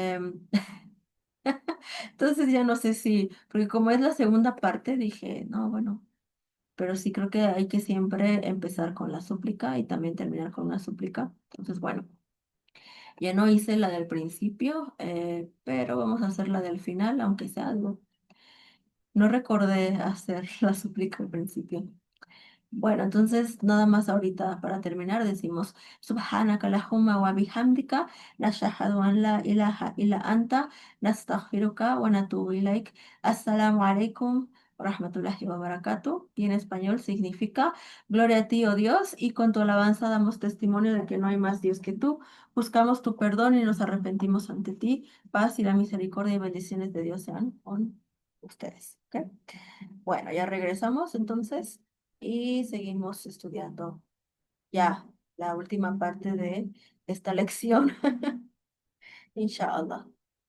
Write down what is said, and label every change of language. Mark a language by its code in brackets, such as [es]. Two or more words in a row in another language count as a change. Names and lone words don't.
[es] Entonces ya no sé si, porque como es la segunda parte, dije, no, bueno, pero sí creo que hay que siempre empezar con la súplica y también terminar con una súplica. Entonces, bueno. Ya no hice la del principio, pero vamos a hacer la del final, aunque sea algo. No recordé hacer la súplica al principio. Bueno, entonces nada más ahorita para terminar decimos [ar] سبحانك اللهم وبحمدك نشهد أن لا إله إلا أنت نستغفرك ونتوب إليك. السلام عليكم ورحمة الله وبركاته. [es] Y en español significa Gloria a ti, oh Dios, y con tu alabanza damos testimonio de que no hay más Dios que tú. Buscamos tu perdón y nos arrepentimos ante ti. Paz y la misericordia y bendiciones de Dios sean con ustedes. ¿Ok? Bueno, ya regresamos entonces y seguimos estudiando ya la última parte de esta lección, [ar] إن شاء الله.